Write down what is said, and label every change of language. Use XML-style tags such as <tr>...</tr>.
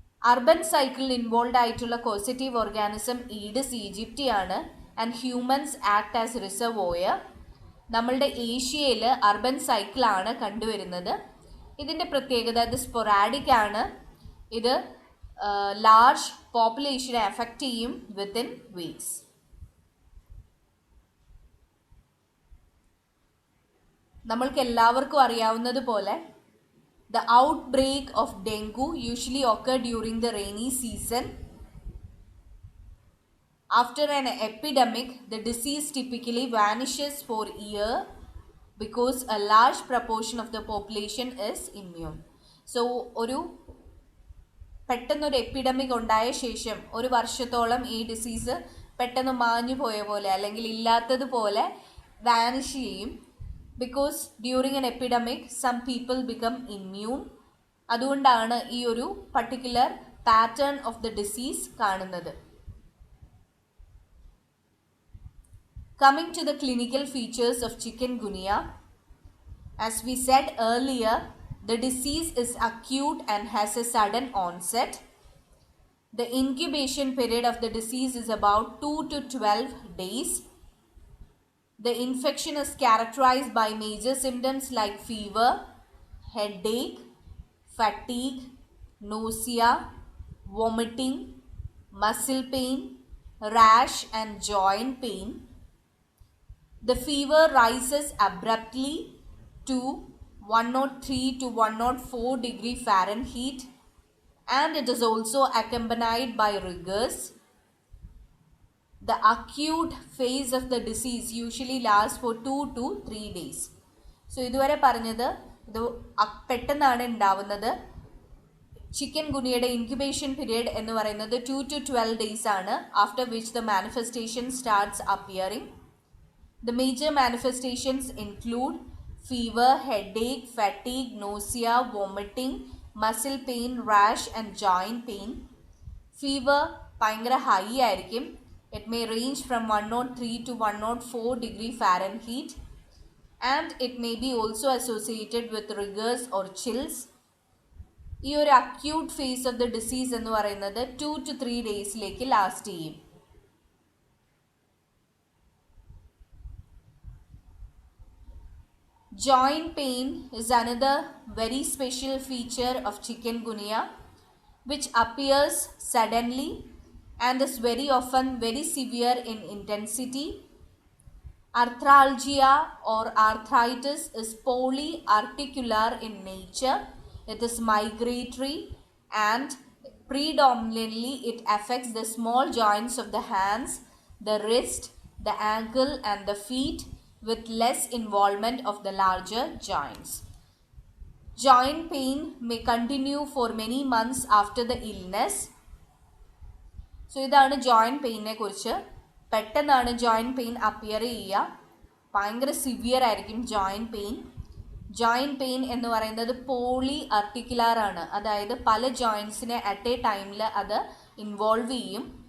<en>urban സൈക്കിളിൽ involve</en> <ml>ആയിട്ടുള്ള</ml> <en>Causative organism Aedes aegypti ആണ് and humans act as reservoir.</en> <ml>നമ്മളുടെ ഏഷ്യയിൽ അർബൻ സൈക്കിളാണ് കണ്ടുവരുന്നത്. ഇതിൻ്റെ പ്രത്യേകത ഇത് സ്പൊറാഡിക് ആണ്, ഇത് ലാർജ് പോപ്പുലേഷനെ എഫക്റ്റ് ചെയ്യും</ml> <en>Within weeks.</en> <ml>നമ്മൾക്ക് എല്ലാവർക്കും അറിയാവുന്നതുപോലെ</ml> <en>the outbreak of dengue usually occur during the rainy season. After an epidemic, the disease typically vanishes for a year because a large proportion of the population is immune.</en> <ml>So, പെട്ടെന്നൊരു epidemic ഉണ്ടായ ശേഷം ഒരു വർഷത്തോളം ഈ disease പെട്ടെന്ന് മാഞ്ഞു പോയ പോലെ അല്ലെങ്കിൽ ഇല്ലാത്തതുപോലെ വാനിഷ് ചെയ്യും.</ml> <en>Because during an epidemic some people become immune.</en> <ml>അതുകൊണ്ടാണ് ഈ ഒരു</ml> <en>Particular pattern of the disease കാണുന്നത്. Coming to the clinical features of chikungunya, as we said earlier, the disease is acute and has a sudden onset. The incubation period of the disease is about 2 to 12 days. The infection is characterized by major symptoms like fever, headache, fatigue, nausea, vomiting, muscle pain, rash and joint pain. The fever rises abruptly to 103 to 104 degree Fahrenheit, and it is also accompanied by rigors. The acute phase of the disease usually lasts for 2 to 3 days.</en> <ml>So ഇതുവരെ പറഞ്ഞത് ഇത് പെട്ടെന്നാണ് ഉണ്ടാവുന്നത്. Chicken ഗുനിയയുടെ incubation period എന്ന് പറയുന്നത്</ml> <en>2 to 12 days ആണ്, after which the manifestation starts appearing. The major manifestations include fever, headache, fatigue, nausea, vomiting, muscle pain, rash and joint pain.</en> <ml>Fever ഭയങ്കര high ആയിരിക്കും.</ml> <en>It may range from 103 to 104 degree Fahrenheit, and it may be also associated with rigors or chills.</en> <ml>ഈ ഒരു</ml> <en>Acute phase of the disease എന്ന് പറയുന്നത് 2 to 3 ഡേയ്സിലേക്ക് ലാസ്റ്റ് ചെയ്യും. Joint pain is another very special feature of chikungunya, which appears suddenly and is very often very severe in intensity. Arthralgia or arthritis is polyarticular in nature. It is migratory and predominantly it affects the small joints of the hands, the wrist, the ankle and the feet, with less involvement of the larger joints. Joint pain may continue for many months after the illness.</en> <ml>So ഇതാണ് joint പെയിനെ കുറിച്ച്. പെട്ടെന്നാണ് joint pain appear ചെയ്യുക. ഭയങ്കര severe ആയിരിക്കും joint pain. Joint pain എന്ന് പറയുന്നത് poly articular ആണ്, അതായത് പല ജോയിൻസിനെ അറ്റ് എ ടൈമിൽ അത് ഇൻവോൾവ് ചെയ്യും.</ml>